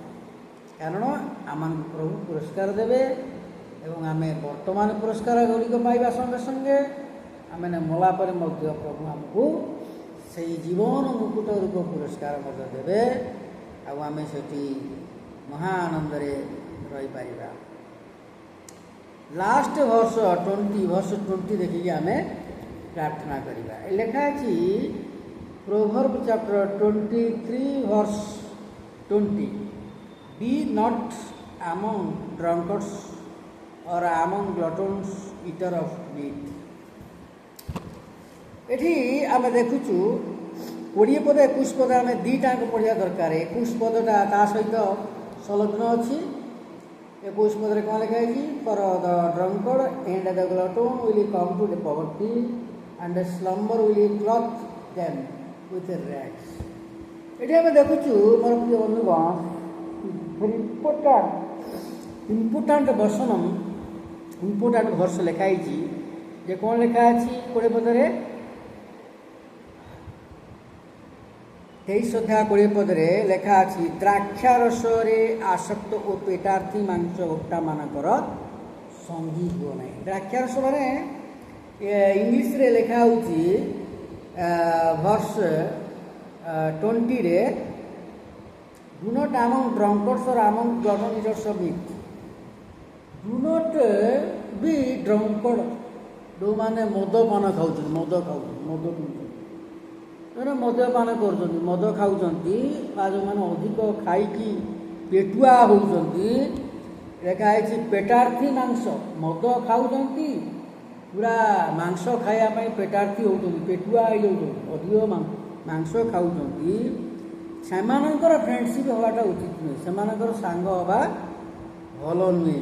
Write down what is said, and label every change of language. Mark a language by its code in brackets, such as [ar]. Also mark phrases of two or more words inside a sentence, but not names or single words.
[or] କାରଣ ଆମମାନଙ୍କୁ ପ୍ରଭୁ ପୁରସ୍କାର ଦେବେ ଏବଂ ଆମେ ବର୍ତ୍ତମାନ ପୁରସ୍କାର ଗୁଡ଼ିକ ପାଇବା ସଙ୍ଗେ ସଙ୍ଗେ ଆମେ ମଲା ପରେ ମଧ୍ୟ ପ୍ରଭୁ ଆମକୁ ସେଇ ଜୀବନ ମୁକୁଟ ରୂପ ପୁରସ୍କାର ମଧ୍ୟ ଦେବେ, ଆଉ ଆମେ ସେଠି ମହା ଆନନ୍ଦରେ ରହିପାରିବା। [en] last verse [or] 20 ଦେଖିକି ଆମେ ପ୍ରାର୍ଥନା କରିବା। ଲେଖା ଅଛି [en] Proverbs chapter 23:20, be not among drunkards or among gluttons, eater of meat। [or] ଏଠି ଆମେ ଦେଖୁଛୁ 20 ପଦ 21 ପଦ ଆମେ ଦୁଇଟାଙ୍କୁ ପଢ଼ିବା ଦରକାର। 21 ପଦଟା ତା ସହିତ ସଂଲଗ୍ନ ଅଛି। 21 ପଦରେ କ'ଣ ଲେଖା ହେଇଛି? [en] For the drunkard and the glutton will come to the poverty, and the slumber will clothe them with rags। [or] ଏଠି ଆମେ ଦେଖୁଛୁ ମୋର ପ୍ରିୟ ବନ୍ଧୁଗଣ, [en] important verse [or] ଲେଖା ହେଇଛି ଯେ କ'ଣ ଲେଖା ଅଛି 20 ପଦରେ? 23 ଅଧ୍ୟାୟ 20 ପଦରେ ଲେଖା ଅଛି, ଦ୍ରାକ୍ଷାରସରେ ଆସକ୍ତ ଓ ପେଟାର୍ଥୀ ମାଂସ ଭୋକ୍ତାମାନଙ୍କର ସଙ୍ଗୀ ହୁଅ ନାହିଁ। ଦ୍ରାକ୍ଷାରସ ମାନେ ଇଂଲିଶରେ ଲେଖା ହେଉଛି ଭର୍ସ 20ରେ, [en] do not among drunkards or among glutton eaters of meat। do not be drunked, [or] ଯେଉଁମାନେ ମଦପାନ ଖାଉଛନ୍ତି, ମଦ ପିଉଛନ୍ତି, ଯେଉଁମାନେ ମଦ୍ୟପାନ କରୁଛନ୍ତି, ମଦ ଖାଉଛନ୍ତି, ବା ଯେଉଁମାନେ ଅଧିକ ଖାଇକି ପେଟୁଆ ହେଉଛନ୍ତି, ଲେଖା ହେଇଛି ପେଟାର୍ଥୀ ମାଂସ, ମଦ ଖାଉଛନ୍ତି ପୁରା ମାଂସ ଖାଇବା ପାଇଁ ପେଟାର୍ଥୀ ହେଉଛନ୍ତି, ପେଟୁଆ ହେଇଯାଉଛନ୍ତି, ଅଧିକ ମାଂସ ଖାଉଛନ୍ତି, ସେମାନଙ୍କର ଫ୍ରେଣ୍ଡସିପ୍ ହେବାଟା ଉଚିତ ନୁହେଁ, ସେମାନଙ୍କର ସାଙ୍ଗ ହେବା ଭଲ ନୁହେଁ।